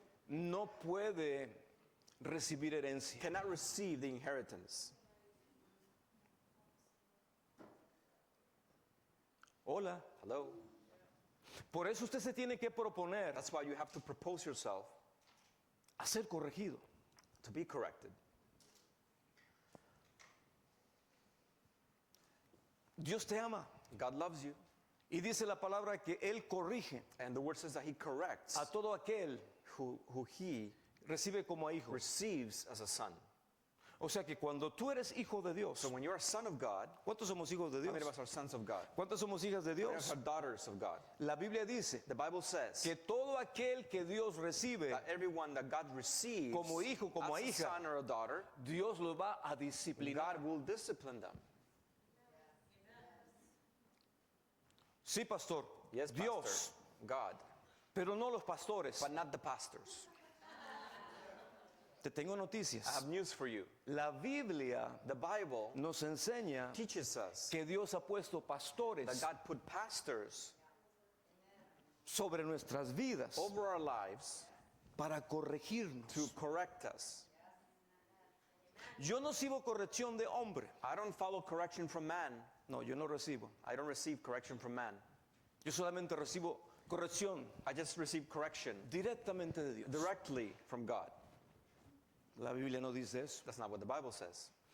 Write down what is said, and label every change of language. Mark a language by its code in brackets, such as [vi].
[es] no puede recibir herencia. [en] cannot receive the inheritance. [es] Hola. [en] Hello? [es] Por eso usted se tiene que proponer [en] That's why you have to propose yourself [es] a ser corregido. [en] to be corrected. [es] Dios te ama [en] God loves you, [es] y dice la palabra que Él corrige [en] and the word says that He corrects [es] a todo aquel [en] who He [es] recibe como hijo. [en] receives as a son. [es] O sea que cuando tú eres hijo de Dios, [en] So when you're a son of God, [es] ¿cuántos somos hijos de [en] how [es] Dios? [en] many of us are sons of God? [es] ¿Cuántos somos hijas de [en] How many of us [es] Dios? [en] are daughters of God? [es] La Biblia dice [en] The Bible says [es] que todo aquel que Dios recibe, [en] that everyone that God receives [es] como hijo, como [en] as a [es] hija, [en] son or a daughter, [es] Dios los va a disciplinar. [en] God will discipline them. [es] Sí, pastor. [en] Yes, pastor. [es] Dios, [en] God, [es] pero no los pastores. [en] but not the pastors. [es] Te tengo noticias. [en] I have news for you. [es] La Biblia [en] The Bible [es] nos enseña [en] teaches us [es] que Dios ha puesto [en] that [es] pastores [en] God put pastors [es] sobre nuestras vidas [en] over our lives [es] para corregirnos. [en] to correct us. [es] Yo no recibo corrección de hombre. [en] I don't follow correction from man. [es] No, yo no recibo. [en] I don't receive correction from man. [es] Yo solamente recibo corrección [en] I just receive correction [es] directamente de Dios. [en] directly from God. [es] La Biblia no dice eso. [en] That's not what the Bible says.